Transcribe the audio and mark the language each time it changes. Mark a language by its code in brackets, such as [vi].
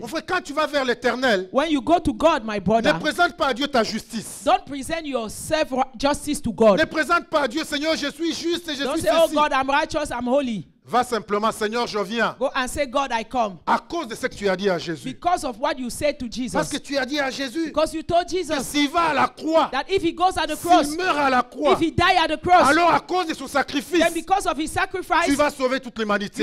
[fr] Mon frère, quand tu vas vers l'Éternel, [en] When you go to God, my [fr] ne [en] brother, [fr] présente pas à Dieu ta justice. [en] don't present your self-justice to God. [fr] Ne présente pas à Dieu, Seigneur, je suis juste et je [en] Don't [fr] suis [en] say, oh [fr] ceci. [en] God, I'm righteous, I'm holy. [fr] Va simplement, Seigneur, je viens. [en] Go and say, God, I come. [fr] À cause de ce que tu as dit à Jésus. [en] Because of what you said to [fr] Parce que [en] Jesus. [fr] tu as dit à Jésus [en] Because you told [fr] que [en] Jesus [fr] s'il va à la croix, [en] that if he goes at the cross, [fr] s'il meurt à la croix, [en] if he die at the cross, [fr] alors à cause de son sacrifice, [en] then because of his [fr] tu [en] sacrifice, [fr] vas sauver toute l'humanité.